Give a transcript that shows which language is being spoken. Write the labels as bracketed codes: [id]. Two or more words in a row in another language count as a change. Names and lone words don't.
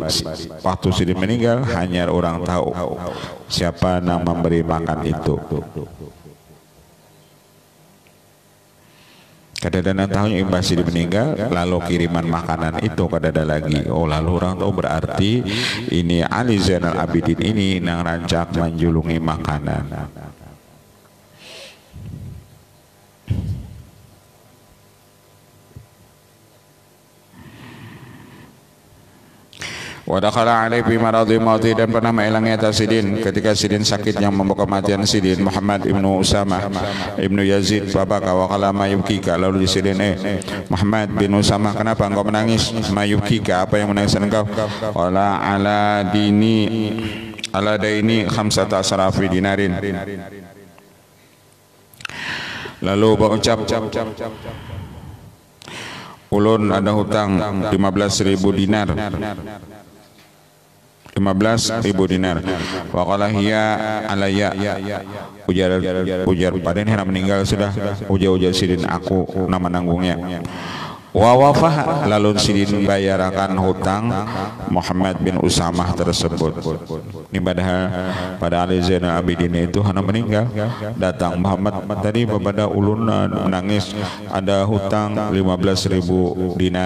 [bjn] Waktu Sidin meninggal hanya orang tahu siapa nang memberi makan itu. Kadada tahunya imbas Sidin meninggal, lalu kiriman makanan itu kadada lagi. Oh, lalu orang tahu berarti ini Ali Zainal Abidin ini nang rancak menjulungi makanan. [ar] Wa dakhala alaihi bi maradhi mauti, [bjn] dan pernah mengilangi atas Sidin ketika Sidin sakit yang membawa kematian Sidin. Muhammad ibnu Usamah ibnu Yazid [ar] babaka wa qala mayubkika, [bjn] lalu Sidin Muhammad bin Usamah, kenapa engkau menangis? Mayubkika, apa yang menangiskan engkau? [ar] Qala ala daini 15 dinarin. [bjn] Lalu berucap, ulun ada hutang 15.000 dinar. 15.000 dinar. [ar] Wa qala hiya alayya, [bjn] ujar pada ini meninggal sudah. Ujar Sidin, aku nama nanggungnya. [ar] Wa wafah, [bjn] lalu Sidin bayarakan hutang Muhammad bin Usamah tersebut. Ini pada Ali Zainal Abidin itu hana meninggal, datang Muhammad tadi kepada ulun menangis ada hutang 15.000 dinar.